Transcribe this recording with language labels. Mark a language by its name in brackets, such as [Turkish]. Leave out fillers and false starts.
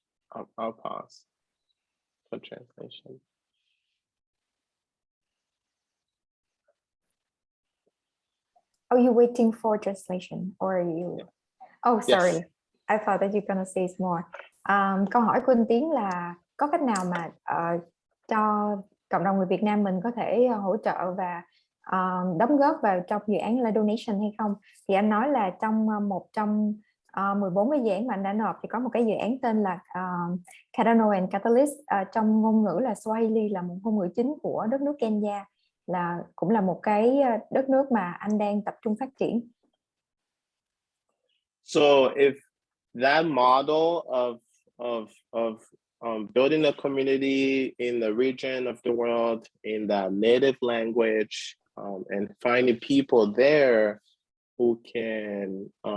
[English] I'll pause for translation. Are you waiting for translation, or are you? Oh, sorry. Yes. I thought that you're gonna say more. [Vietnamese] Câu hỏi của anh Tiến là có cách nào mà cho cộng đồng người Việt Nam mình có thể hỗ trợ và đóng góp vào trong dự án là donation hay không? Thì anh nói là trong một trong 14 cái dự án mà anh đã nộp thì có một cái dự án tên là Cardano and Catalyst, trong ngôn ngữ là Swahili, là một ngôn ngữ chính của đất nước Kenya, là cũng là một cái đất nước mà anh đang tập trung phát triển. [English] So if that model of building a community in the region of the world in that native language, and finding people there who can